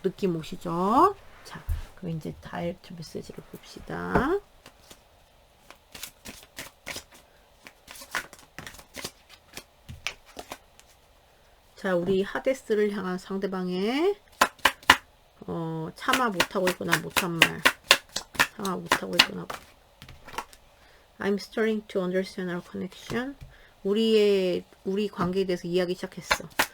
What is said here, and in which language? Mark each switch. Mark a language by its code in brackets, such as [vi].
[ko] 느낌 오시죠? 자, 그럼 이제 다이렉트 메시지를 봅시다. 자, 우리 하데스를 향한 상대방의 참아 못하고 있거나 못한 말. 참아 못하고 있거나. [en] I'm starting to understand our connection. [ko] 우리 관계에 대해서 이야기 시작했어.